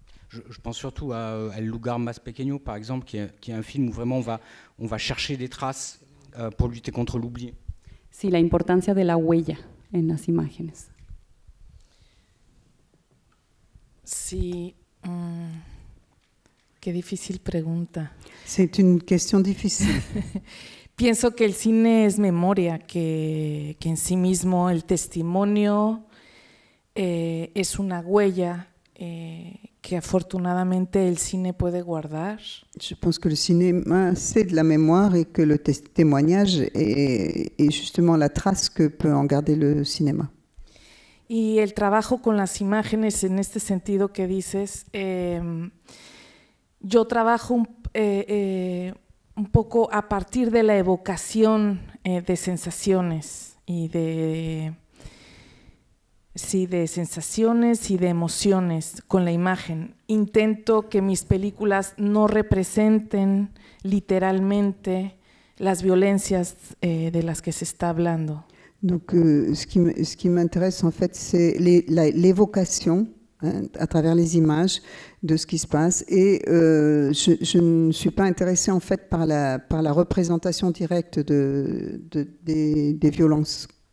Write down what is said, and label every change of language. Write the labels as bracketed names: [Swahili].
[French] Je pense surtout à El Lugar Más Pequeño, par exemple, qui est un film où vraiment on va chercher des traces pour lutter contre l'oubli. [Spanish] Sí, la importancia de la huella en las imágenes. Sí, qué difícil pregunta. [French] C'est une question difficile. [Spanish] Pienso que el cine es memoria, que en sí mismo el testimonio es una huella que afortunadamente el cine puede guardar. [French] Je pense que le cinéma, c'est de la mémoire et que le témoignage est justement la trace que peut en garder le cinéma. [Spanish] Y el trabajo con las imágenes en este sentido que dices, yo trabajo un poco a partir de la evocación de sensaciones y de sensaciones y de emociones con la imagen. Intento que mis películas no representen literalmente las violencias de las que se está hablando. [French] Donc, ce qui m'intéresse en fait, c'est l'évocation à travers les images de ce qui se passe. Et je ne suis pas intéressée en fait par la représentation directe des violences.